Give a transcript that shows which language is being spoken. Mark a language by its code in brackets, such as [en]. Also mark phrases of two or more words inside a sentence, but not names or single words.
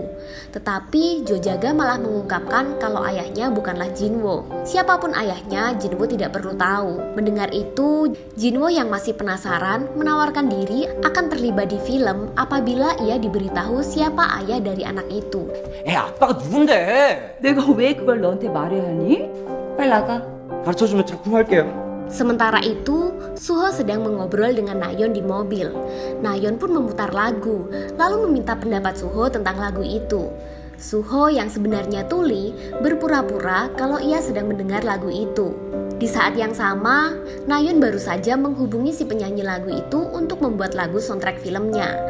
[id] Tetapi Jo Jaga malah mengungkapkan kalau ayahnya bukanlah Jinwoo. Siapapun ayahnya, Jinwoo tidak perlu tahu. Mendengar itu, Jinwoo yang masih penasaran menawarkan diri akan terlibat di film apabila ia diberitahu siapa ayah dari anak itu. [ko] 아빠가 누군데? 내가 왜 그걸 너한테 말해야 하니? 빨리 나가. 가르쳐주면 작품할게요. [id] Sementara itu, Suho sedang mengobrol dengan Nayeon di mobil. Nayeon pun memutar lagu, lalu meminta pendapat Suho tentang lagu itu. Suho yang sebenarnya tuli berpura-pura kalau ia sedang mendengar lagu itu. Di saat yang sama, Nayeon baru saja menghubungi si penyanyi lagu itu untuk membuat lagu soundtrack filmnya.